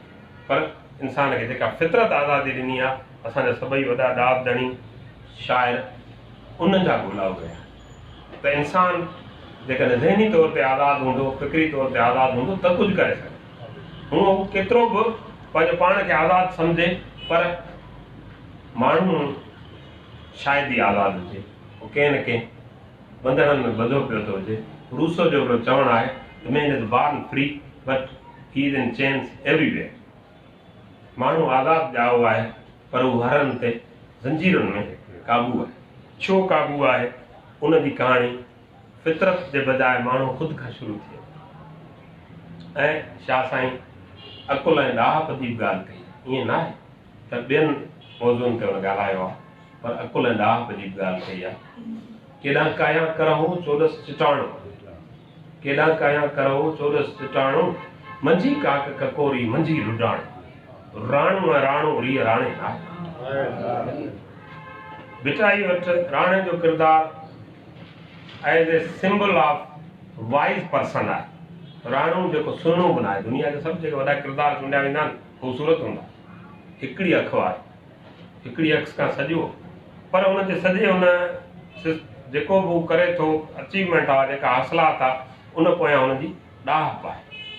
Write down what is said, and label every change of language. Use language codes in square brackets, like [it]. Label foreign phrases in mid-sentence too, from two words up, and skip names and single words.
[sd] पर इंसान खे जेका फितरत आज़ादी ॾिनी आहे, असांजा सभई वॾा ॾाबदणी शाइर उन्हनि जा ॻोल्हा हुआ त इंसान जेकॾहिं ज़हनी तौर ते आज़ादु हूंदो, फिक्री तौर ते आज़ादु हूंदो त कुझु करे सघे। हूअं केतिरो बि पंहिंजे पाण खे आज़ादु सम्झे, पर माण्हू शायदि ई आज़ादु हुजे, उहो कंहिं न कंहिं बंधननि में ॿधो पियो थो हुजे। रूसो जो हिकिड़ो चवणु आहे त [en] Man is born free but he is in chains everywhere. [sd] माण्हू आज़ादु ॼाओ आहे पर हू हर हंधि ते ज़ंजीरुनि में क़ाबू आहे। छो क़ाबू आहे? उनजी कहाणी फितरत जे बजाए माण्हू ख़ुदि खां शुरू थिए। ऐं शाह साईं अकुल ऐं ॾाहप जी बि ॻाल्हि कई। ईअं न आहे त ॿियनि मौज़ूअनि ते हुन ॻाल्हायो आहे, पर अकुल ऐं ॾाहप जी बि ॻाल्हि कई आहे। केॾां काया करहूं चोॾस चिटाणो, केॾां काया करहूं चोॾस चिटाणो, मंझी काक ककोरी मंझी लुडाणो, राणू ऐं राणू रीअ राणे आहे। बिटाई वटि राणे जो किरदारु [en] as a symbol of wise person [sd] आहे। राणू जेको सुहिणो बि न आहे, दुनिया जा सभु जेके वॾा किरदार चूंडिया वेंदा आहिनि ख़ूबसूरत हूंदा, हिकिड़ी अखि वारी, हिकिड़ी अखि खां सॼो, पर हुनजे सॼे हुन जेको बि हू करे थो अचीवमेंट आहे, जेका हासिलात आहे, उन पोयां हुनजी ॾाहप आहे।